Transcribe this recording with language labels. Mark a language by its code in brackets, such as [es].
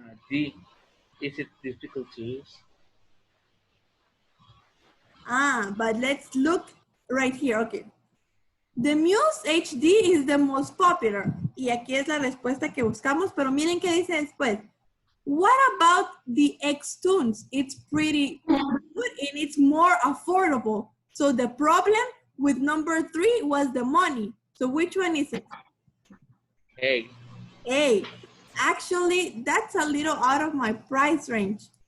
[en] D. Is it difficult to use? But let's look right here. Okay. The Muse HD is the most popular. [es] Y aquí es la respuesta que buscamos, pero miren qué dice después. [en] What about the X-Tunes? It's pretty good and it's more affordable. So the problem with number 3 was the money. So which one is it? A. A. Actually, that's a little out of my price range.